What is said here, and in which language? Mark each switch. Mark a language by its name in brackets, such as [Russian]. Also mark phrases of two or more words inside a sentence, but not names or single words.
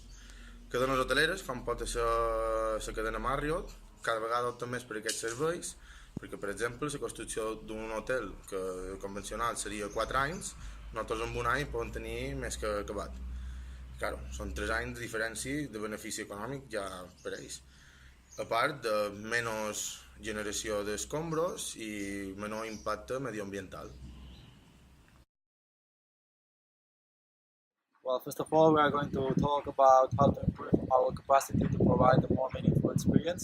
[Catalan] Cadenes hoteleres, com pot ser la cadena Marriott, cada vegada opten més per aquests serveis perquè, per exemple, la construcció d'un hotel que convencional seria 4 anys, nosaltres en un any poden tenir més que acabat. Claro, són 3 anys de diferència de benefici econòmic ja per ells. A part de menys generació d'escombros i menor impacte medioambiental. [English] Well, first of all, we are going to talk about how to improve our capacity to provide a more meaningful experience.